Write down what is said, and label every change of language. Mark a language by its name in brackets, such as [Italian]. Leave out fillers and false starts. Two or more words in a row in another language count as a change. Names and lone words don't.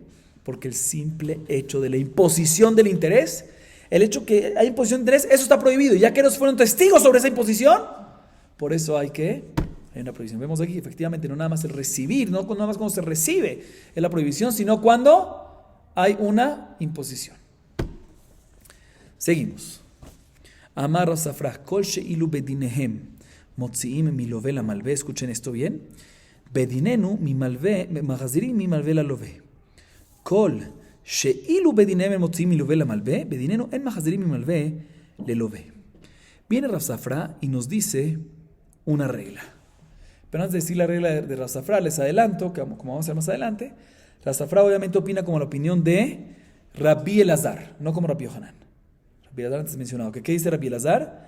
[Spanish] Porque el simple hecho de la imposición del interés, el hecho que hay imposición de interés, eso está prohibido. Y ya que ellos fueron testigos sobre esa imposición, por eso hay una prohibición. Vemos aquí, efectivamente, no nada más el recibir, no nada más cuando se recibe es la prohibición, sino cuando hay una imposición. Seguimos. [Hebrew] אמר רב ספרא, כל שאילו בדיניהם, מוציאין מלוה למלוה. [Spanish] Escuchen esto bien. [Hebrew] בדינינו ממלוה, מחזירים ממלוה ללוה. כל שאילו בדיניהם מוציאין מלוה למלוה, בדינינו אין מחזירים ממלוה ללוה. [Spanish] Viene Rasafrah y nos dice una regla. Pero antes de decir la regla de Rasafrah, les adelanto, que como vamos a ver más adelante, Rasafrah obviamente opina como la opinión de Rabbi Elazar, no como Rabbi Yohanan. Rabbi Elazar antes mencionado. ¿Qué dice Rabbi Elazar?